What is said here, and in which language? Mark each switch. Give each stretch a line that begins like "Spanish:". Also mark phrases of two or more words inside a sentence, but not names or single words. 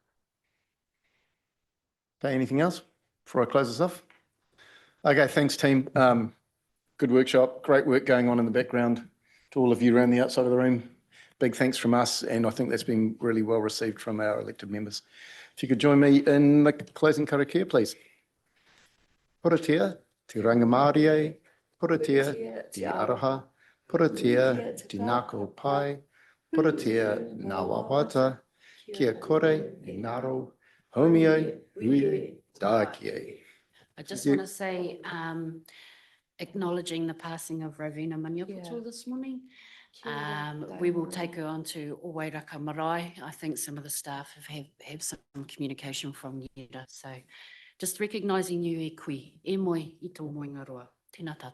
English: Okay, anything else before I close this off? Okay, thanks team. Good workshop, great work going on in the background. To all of you around the outside of the room, big thanks from us, and I think that's been really well received from our elected members. If you could join me in the closing karakia, please.
Māori: Puratia, te rangamārie, puratia, te aroha, puratia, te nāko pai, puratia, ngā wāwata, kia kore, e ngaro, homeo, ui, tākie.
English: I just want to say, acknowledging the passing of Rovina Maniapoto this morning. We will take her on to Owairaka Marae. I think some of the staff have some communication from Yera. So just recognising you
Māori: e kui, e moi i tō moinga roa. Tēnā tātou.